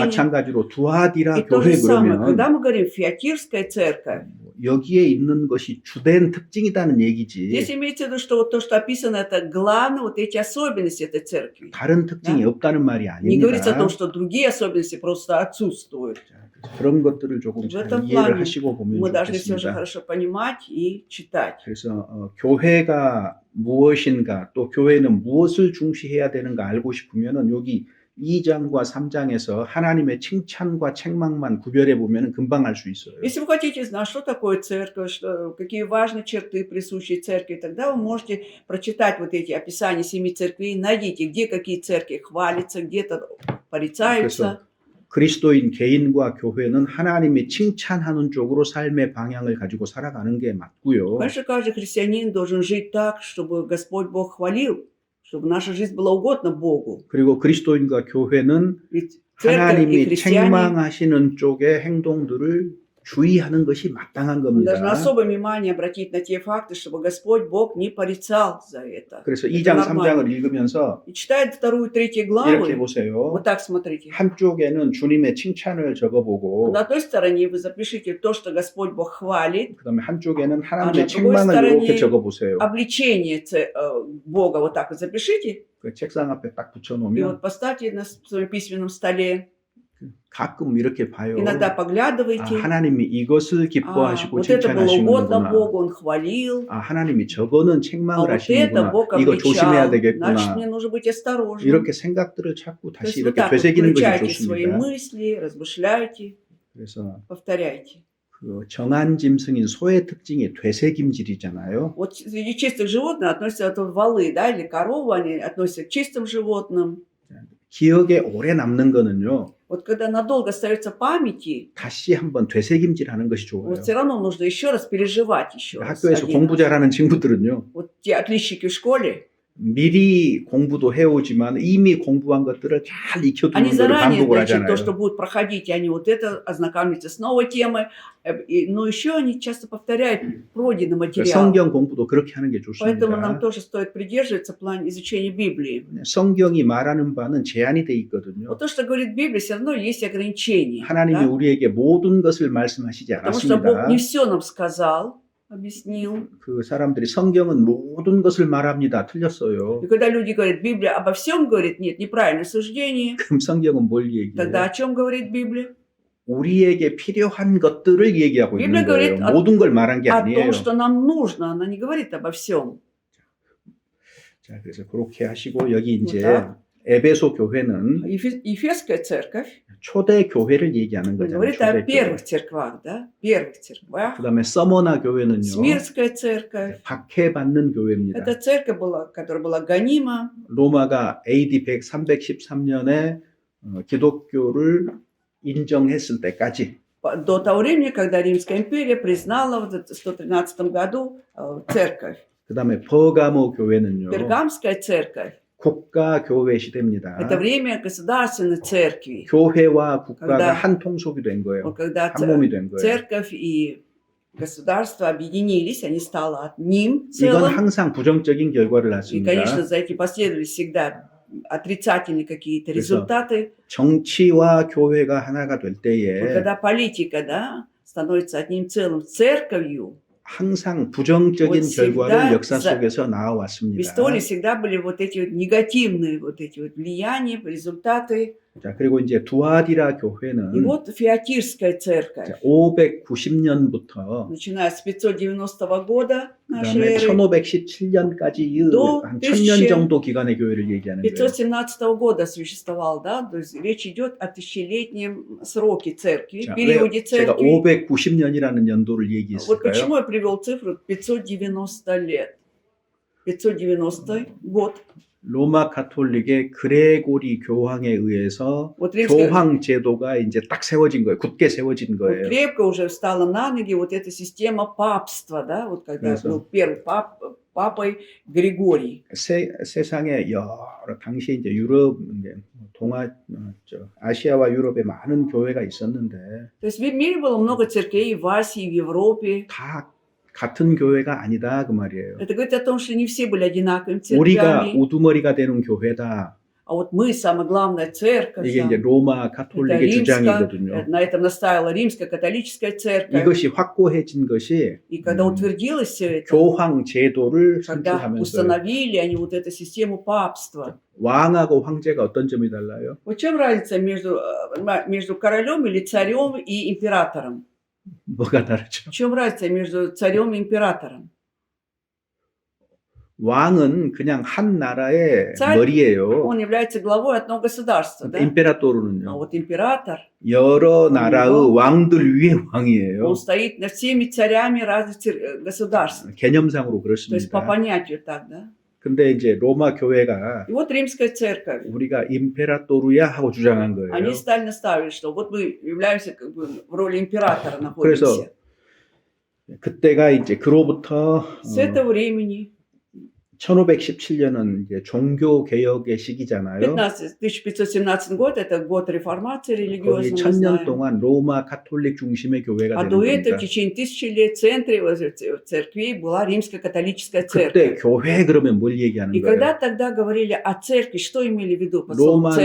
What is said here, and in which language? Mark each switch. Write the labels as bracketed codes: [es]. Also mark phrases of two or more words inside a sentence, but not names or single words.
[ko] 마찬가지로 두아디라 [ru] И то же [ko] 교회 [ru] самое, [ko] 그러면 [ru] когда мы говорим «Фиатирская церковь», [ko] 여기에 있는 것이 주된 특징이라는 얘기지 [ru] здесь имеется в виду, что вот то, что описано, это главное, вот эти особенности этой церкви. [ko] 다른 특징이 없다는 말이 [ru] Не говорится о [ko] 아닙니다. [ru] том, что другие особенности просто отсутствуют. [ko] 그런 것들을 조금 [ru] В [ko] 잘 [ru] этом [ko] 이해를 [ru] плане [ko] 하시고 보면 [ru] мы должны все же [ko] 좋겠습니다. [ru] хорошо понимать и читать. [ko] 그래서 교회가 무엇인가 또 교회는 무엇을 중시해야 되는가 알고 싶으면은 여기 2장과 3장에서 하나님의 칭찬과 책망만 구별해 보면 금방 알 수 있어요. [ru] Если вы хотите знать, что такое церковь, какие важные черты присущие церкви, тогда вы можете прочитать вот эти описания 7 церквей, найдите, где какие церкви хвалятся, где-то порицаются. [ko] 그리스도인 개인과 교회는 하나님이 칭찬하는 쪽으로 삶의 방향을 가지고 살아가는 게 맞고요. [ru] Конечно, каждый христианин должен жить так, чтобы Господь Бог хвалил, чтобы наша жизнь была угодна Богу. [ko] 그리고 그리스도인과 교회는 [ru] Ведь церковь и [ko] 하나님이 [ru] христиане [ko] 책망하시는 쪽의 행동들을 주의하는 것이 마땅한 [ru] мы должны [ko] 겁니다. [ru] особое внимание обратить на те факты, чтобы Господь Бог не порицал за это. [ko] 그래서 [ru] Это [ko] 2장, [ru] нормально. [ko] 3장을 읽으면서 [ru] И читая 2 3 [ko] 이렇게 [ru] главы, [ko] 보세요. [ru] вот так смотрите. [ko] 한쪽에는 주님의 칭찬을 적어보고 [ru] На той стороне вы запишите то, что Господь Бог хвалит, [ko] 그다음에 한쪽에는 아, 하나님의 [ru] 나 другой [ko] 책망을 [ru] стороне [ko] 이렇게 적어보세요. [ru] обличение Бога вот так вот запишите, [ko] 그 책상 앞에 딱 [ru] и [ko] 붙여놓으면 [ru] вот поставьте на своем письменном столе. [ko] 가끔 이렇게 봐요. [ru] Иногда [ko] 아, [ru] поглядывайте. [ko] 하나님이 이것을 기뻐하시고 [ru] Вот это было угодно [ko] 칭찬하시는구나. [ru] Богу, Он хвалил. [ko] 아, 하나님이 저거는 [ru] А [ko] 책망을 [ru] вот это [ko] 하시는구나. [ru] Бог [ko] 이거 조심해야 [ru] обличал. Значит, [ko] 되겠구나. [ru] мне нужно быть осторожным. [ko] 이렇게 생각들을 자꾸 [ru] То [ko] 다시 [ru] есть вот [ko] 이렇게 [ru] так вот [ko] 되새기는 것이 [ru] включайте свои [ko] 좋습니다. [ru] мысли, размышляйте, [ko] 그래서 [ru] повторяйте. [ko] 그 정한 짐승인 소의 특징이 되새김질이잖아요. [ru] Вот среди чистых животных относятся вот валы, да, или коровы, они относятся к чистым животным. [ko] 기억에 오래 남는 거는요. [ru] Вот когда надолго остается памяти, [ko] 다시 한번 되새김질하는 것이 좋아요. [ru] вот все равно нужно еще раз переживать еще раз. [ko] 학교에서 [ru] один [ko] 공부 [ru] раз. [ko] 잘하는 친구들은요. [ru] Вот те отличники в школе, [ko] 미리 공부도 해오지만 이미 공부한 것들을 잘 [ru] они [ko] 익혀두는 것을 [ru] заранее, [ko] 반복을 [ru] значит, то, что [ko] 하잖아요. [ru] будут проходить, они вот это ознакомятся с новой темой, но еще они часто повторяют пройденный материал. [ko] 성경 공부도 그렇게 하는 게 [ru] Поэтому нам [ko] 좋습니다. [ru] тоже стоит придерживаться в плане изучения Библии. [ko] 성경이 말하는 바는 제한이 돼 있거든요. [ru] Вот то, что говорит Библия, все равно есть ограничения. [ko] 하나님이 [ru] Да? [ko] 우리에게 모든 것을 말씀하시지 [ru] Потому что Бог [ko] 않았습니다. [ru] не все нам сказал, объяснил. [ko] 그 사람들이 성경은 모든 것을 말합니다. 틀렸어요. [ru] И когда люди говорят, Библия обо всем говорит, нет, неправильное суждение, [ko] 그럼 성경은 뭘 [ru] тогда [ko] 얘기해요? [ru] о чем говорит Библия? [ko] 우리에게 필요한 것들을 얘기하고 있는 [ru] Библия [ko] 거예요. [ru] говорит [ko] 모든 걸 말한 게 [ru] О [ko] 아니에요. [ru] том, что нам нужно, она не говорит обо всем. [ko] 자, 그래서 그렇게 하시고 여기 이제 [ru] так. [ko] 에베소 교회는 [ru] Ефесская церковь [ko] 초대 교회를 얘기하는 거잖아요. [ru] говорит о [ko] 초대 교회. [ru] первых церквах, да? Первых церквах. [ko] 그다음에 서머나 교회는요. [ru] Смирская церковь. [ko] 박해받는 교회입니다. [ru] Это церковь была, которая была гонима. [ko] 로마가 AD 313년에 기독교를 인정했을 때까지 [ru] До того времени, когда Римская империя признала в 113 году церковь. [ko] 그다음에 버가모 교회는요. [ru] Пергамская церковь. [ko] 국가 교회 시대입니다. [ru] Это время государственной церкви. [ko] 교회와 국가가 [ru] когда- [ko] 한 통속이 된 거예요. [ru] Вот когда [ko] 한 몸이 된 거예요. [ru] церковь и государство объединились, они стали одним [ko] 이건 [ru] целым. [ko] 항상 부정적인 결과를 [ru] И, [ko] 낳습니다. [ru] конечно, за эти последовали всегда отрицательные какие-то [ko] 그래서 [ru] результаты. [ko] 정치와 교회가 하나가 될 [ru] Вот [ko] 때에 [ru] когда политика, да, становится одним целым с церковью, [ko] 항상 부정적인 [ru] Вот [ko] 결과를 [ru] всегда [ko] 역사 [ru] за- [ko] 속에서 [ru] в [ko] 나와왔습니다. [ru] истории всегда были вот эти вот негативные вот эти вот влияния, результаты. [ko] 자, 그리고 이제 두아디라 [ru] И [ko] 교회는 [ru] вот Фиатирская церковь, [ko] 590년부터 [ru] начиная с 590 года нашей [ko] 그다음에 [ru] эры [ko] 1517까지 또 한 1000년 [ru] 1000 [ko] 정도 기간의 교회를 얘기하는 거예요. [ru] 517 года существовал, да, то есть речь идет о тысячелетнем сроке церкви, [ko] 자, [ru] периоде [ko] 왜 제가 [ru] церкви. [ko] 590년이라는 연도를 [ru] Вот [ko] 얘기했을까요? [ru] почему я привел цифру 590 лет. 590 год. [ko] 로마 가톨릭의 그레고리 교황에 의해서 [ru] Вот римская, [ko] 교황 제도가 이제 딱 세워진 거예요. 굳게 세워진 [ru] вот [ko] 거예요. [ru] крепко уже встала на ноги вот эта система папства, да, вот когда [ko] 그래서- [ru] был первый папой Григорий. [ko] 세상에 여러 당시 이제 유럽 이제 아시아와 유럽에 많은 교회가 있었는데 [ru] То есть в мире было много церквей в Азии, в Европе. [ko] 다 같은 교회가 아니다 그 말이에요. [ru] Это говорит о том, что не все были одинаковыми [ko] 우리가 [ru] церквями. [ko] 우두머리가 되는 교회다. [ru] А вот мы, самая главная церковь, [ko] 이게 이제 [ru] да, [ko] 로마 [ru] это [ko] 가톨릭의 주장이거든요. [ru] на этом настаивала римская католическая церковь. [ko] 이것이 확고해진 것이 [ru] И когда утвердилось все это, [ko] 교황 제도를 [ru] когда [ko] 선출하면서 [ru] установили они вот эту систему папства. [ko] 왕하고 황제가 어떤 점이 달라요? [ru] Вот чем разница между королем или царем и императором? [ko] 뭐가 다르죠? [ru] В чем разница между царем и императором? [ko] 왕은 그냥 한 나라의 쌀- 머리예요. [ru] Он является главой одного государства, да? А [ko] 임페라토르는요. [ru] вот император, [ko] 여러 나라의 어. 왕들 위에 왕이에요. [ru] он стоит над всеми царями разных государств. [ko] 개념상으로 [ru] То есть по [ko] 그렇습니다. [ru] понятию так, да? [ko] 근데 이제 로마 교회가 [ru] И вот римская церковь. [ko] 우리가 임페라토르야 하고 주장한 거예요. [ru] Они стали наставить, что вот мы являемся как бы в роли императора [ko] 그래서 [ru] находимся. [ko] 그때가 이제 그로부터 [ru] С этого времени, [ko] 1517년은 이제 종교 개혁의 시기잖아요. [ru] 1517 год, это год реформации [ko] 거기 [ru] религиозной, мы [ko] 1000년 [ru] знаем. [ko] 동안 로마 가톨릭 중심의 교회가 [ru] А [ko] 되는 [ru] до этого [ko] 겁니다. [ru] в течение 1000 лет в центре церквей была римская католическая [ko] 그때 [ru] церковь. [ko] 교회 그러면 뭘 얘기하는 [ru] И когда [ko] 거예요? [ru] тогда говорили о церкви, что имели в виду под словом [ko] 로만